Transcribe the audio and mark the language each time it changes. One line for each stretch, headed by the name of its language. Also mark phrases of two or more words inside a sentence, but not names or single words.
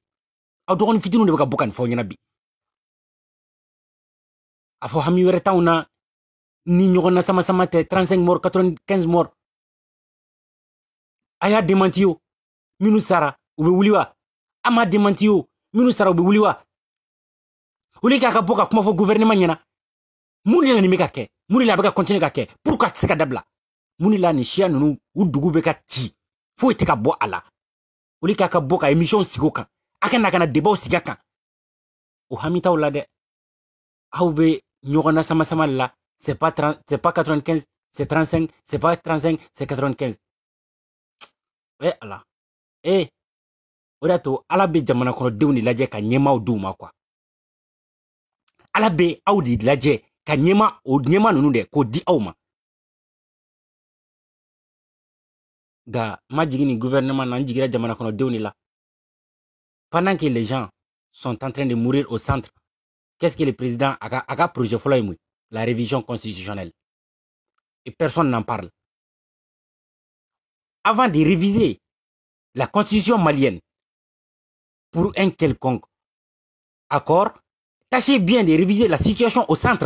Bambara: Aw dɔgɔnin fitininw de bɛ ka bɔ ka nin fɔ aw ɲɛna bi. A fɔ hami wɛrɛ t'anw na, ni ɲɔgɔn na sama tɛ 35 morts, 95 morts. A y'a démenti o. Minnu sara, u bɛ wuli wa? A m'a démenti o. Minnu sara, u bɛ wuli wa?
French: Au lieu
Bambara: k'a ka bɔ ka kuma fɔ gouvernement ɲɛna. Mun de la nin bɛ ka kɛ? Mun de la a bɛ ka continuer ka kɛ? Pourquoi a tɛ se ka dabila? Mun de la nin siya ninnu u dugu bɛ ka ci? Foyi tɛ ka bɔ a la.
French: Au lieu
Bambara: k'a ka bɔ ka émission sigi o kan. A ka na ka na débat sigi a kan. O hami t'aw la dɛ. Aw bɛ ɲɔgɔn na sama de la.
French: C'est pas 95, c'est 35, c'est pas 35, c'est 95.
Bambara: Allah. O de y'a to Ala bɛ jamana kɔnɔdenw de lajɛ ka ɲɛmaaw d'u ma quoi. Ala bɛ aw de lajɛ ka ɲɛma ninnu dɛ k'o di aw ma. Nka ma jigin nin gouvernement na, n jigira jamana kɔnɔdenw de la.
French: Pendant que les gens sont en train de mourir au centre. Qu'est-ce que le président a projet la révision constitutionnelle. Et personne n'en parle. Avant de réviser la constitution malienne pour un quelconque accord, tâchez bien de réviser la situation au centre.